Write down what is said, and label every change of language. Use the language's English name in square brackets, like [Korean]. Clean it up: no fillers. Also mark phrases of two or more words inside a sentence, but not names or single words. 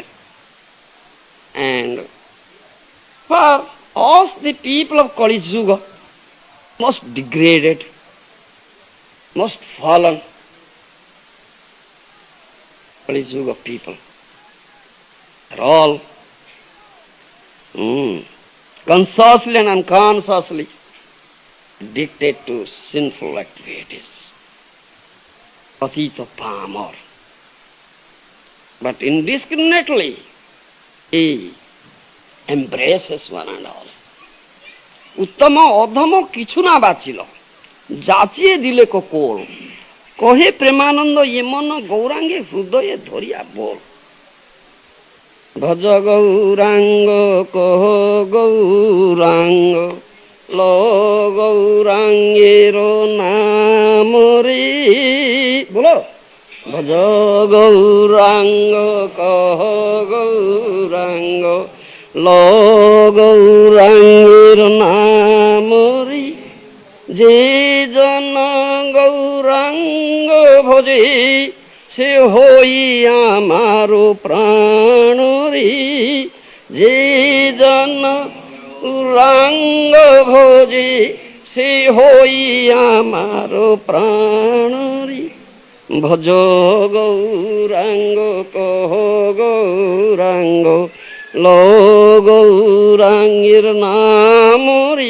[English] And for us, the people of Kali Yuga, most degraded, most fallen Kali Yuga people, are all consciously and unconsciously addicted to sinful activities, [Bangla] পতিত পামর. [English] But indiscriminately, he embraces one and all. [Bangla] উত্তম অধম কিছু না বাছিল, যাচিয়ে দিলে কো কোল, কহে প্রেমানন্দ যেমন গৌরাঙ্গে হৃদয়ে ধরিয়া বোল. ভজ গৌরাঙ্গ কহ গৌরাঙ্গ, ল গৌরাঙ্গের নামরি. Bolo. ভজ গৌরাঙ্গ কহ গৌরাঙ্গ, ল গৌরাঙ্গের নামরি. যে জন গৌরাঙ্গ ভজে, সে হয় আমার প্রাণরি. যে জন গাউরাঙ্গ ভোজি সে হই আমার প্রাণরি। ভজ গৌরাঙ্গ কহ গৌরাঙ্গ, ল গৌরাঙ্গের নামরি।